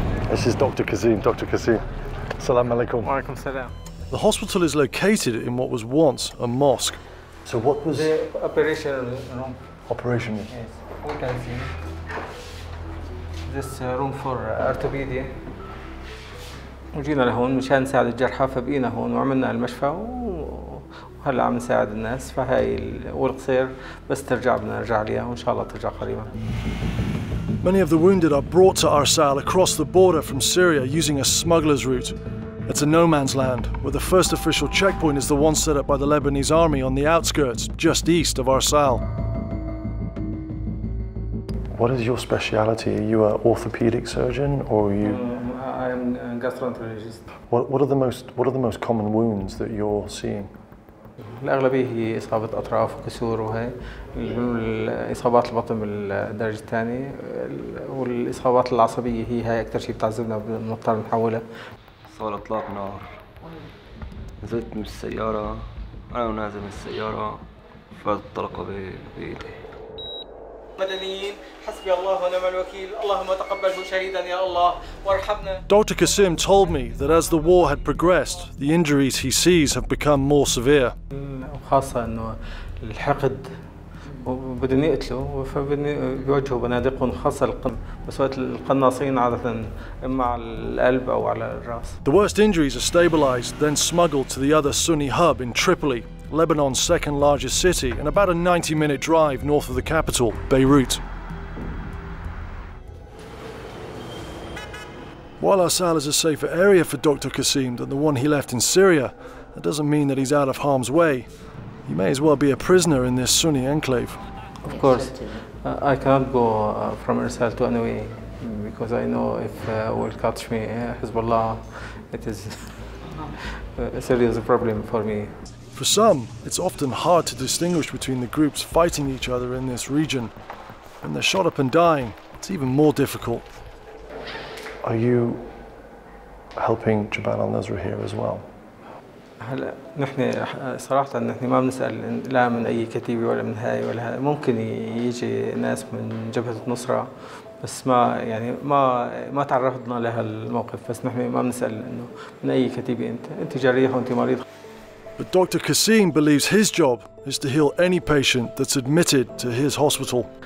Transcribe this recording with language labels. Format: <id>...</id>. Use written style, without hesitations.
<en>This is Dr. Kasim. Dr. Kasim. Assalamu alaikum.</en> <ar>Wa alaikum salam.</ar> <en>The hospital is located in what was once a mosque. So what was the operation room? Operation room? Yes, we can see this room for orthopedic.</en> <ar>وجينا لهون مشان نساعد الجرحى فبقينا هون وعملنا المشفى وهلا عم نساعد الناس فهاي والقصير بس ترجع بدنا نرجع عليها وإن شاء الله ترجع قريبا.</ar> <en>Many of the wounded are brought to Arsal across the border from Syria using a smuggler's route. It's a no-man's land, where the first official checkpoint is the one set up by the Lebanese army on the outskirts, just east of Arsal. What is your speciality? Are you an orthopedic surgeon, or are you? I'm a gastroenterologist. What are the most common wounds that you're seeing?</en> <ar>الأغلبية هي إصابة أطراف وكسور وهي إصابات البطن بالدرجة الثانية والإصابات العصبية هي أكثر شيء بتعذبنا بنضطر نحولها. صار إطلاق نار. نزلت من السيارة أنا ونازل من السيارة فات الطلقة بإيدي. مدنيين حسبي الله ونعم الوكيل اللهم تقبله شهيدا يا الله وارحمنا.</ar> <en>Dr. Kasim told me that as the war had progressed, the injuries he sees have become more severe.</en> <ar>خاصة إنه الحقد وبدهم يقتلوا فبيوجهوا بنادقهم خاصة بس وقت القناصين عادة إما على القلب أو على الرأس.</ar> <en>The worst injuries are stabilized, then smuggled to the other Sunni hub in Tripoli, Lebanon's second largest city, and about a 90-minute drive north of the capital, Beirut. While Arsal is a safer area for Dr. Kasim than the one he left in Syria, that doesn't mean that he's out of harm's way. He may as well be a prisoner in this Sunni enclave. Of course, I cannot go from Arsal to anyway because I know if will catch me Hezbollah, it is a serious problem for me. For some, it's often hard to distinguish between the groups fighting each other in this region. When they're shot up and dying, it's even more difficult. Are you helping Jabal al-Nusra here as well?</en> <ar>هلا نحن صراحة نحن ما بنسأل لا من أي كتيبة ولا من هاي ولا هاي ممكن يجي ناس من جبهة النصرة بس ما تعرضنا لها الموقف بس نحن ما بنسأل إنه من أي كتيبة أنت جريح وأنت مريض.</ar> <en>But Dr. Kasim believes his job is to heal any patient that's admitted to his hospital.</en>